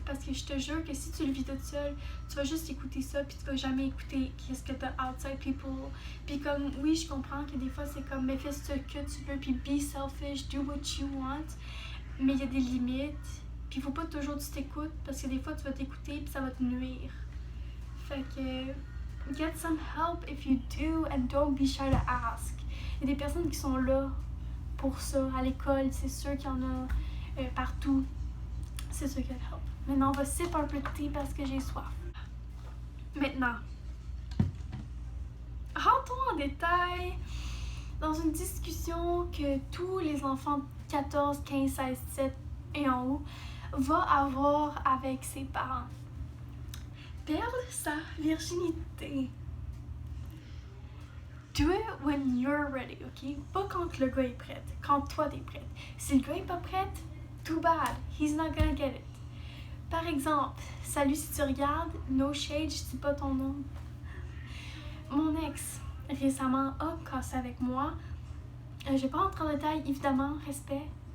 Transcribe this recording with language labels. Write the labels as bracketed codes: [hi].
[fr] Parce que je te jure que si tu le vis toute seule, tu vas juste écouter ça, puis tu vas jamais écouter qu'est-ce que t'as [en] outside people. [fr] Puis comme, oui, je comprends que des fois c'est comme, mais fais ce que tu veux, puis [en] be selfish, do what you want. [fr] Mais il y a des limites, puis il faut pas toujours que tu t'écoutes, parce que des fois tu vas t'écouter, puis ça va te nuire. Fait que [en] get some help if you do and don't be shy to ask. [fr] Il y a des personnes qui sont là pour ça. À l'école, c'est sûr qu'il y en a partout. C'est sûr qu'il y a de help. Maintenant, on va sip un peu de thé parce que j'ai soif. Maintenant, rentrons en détail dans une discussion que tous les enfants de 14, 15, 16, 17 et en haut vont avoir avec ses parents. Perdre sa virginité. [en] Do it when you're ready, ok? [fr] Pas quand le gars est prêt, quand toi t'es prête. Si le gars est pas prêt, [en] too bad, he's not gonna get it. [fr] Par exemple, salut si tu regardes, [en] no shade, [fr] je dis pas ton nom. Mon ex, récemment, a cassé avec moi. Je vais pas rentrer en détail, évidemment, respect.